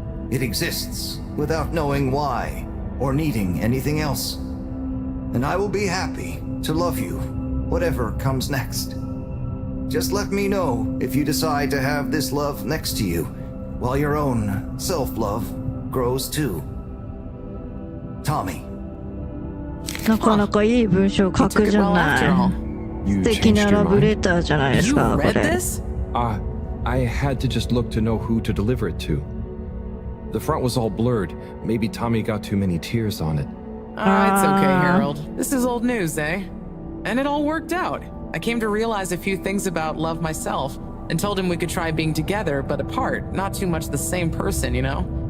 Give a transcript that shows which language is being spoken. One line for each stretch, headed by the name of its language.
English: It exists without knowing why or needing anything else. And I will be happy to love you, whatever comes next. Just let me know if you decide to have this love next to you, while your own self-love grows too. Tommy.
Japanese: なかなかいい文章書くじゃない。素敵なラブレターじゃないですか、これ。
English: I had to just look to know who to deliver it to. The front was all blurred. Maybe Tommy got too many tears on it. It's okay, Harold. This is old news, eh? And it all worked out. I came to realize a few things about love myself and told him we could try being together but apart, not too much the same person, you know?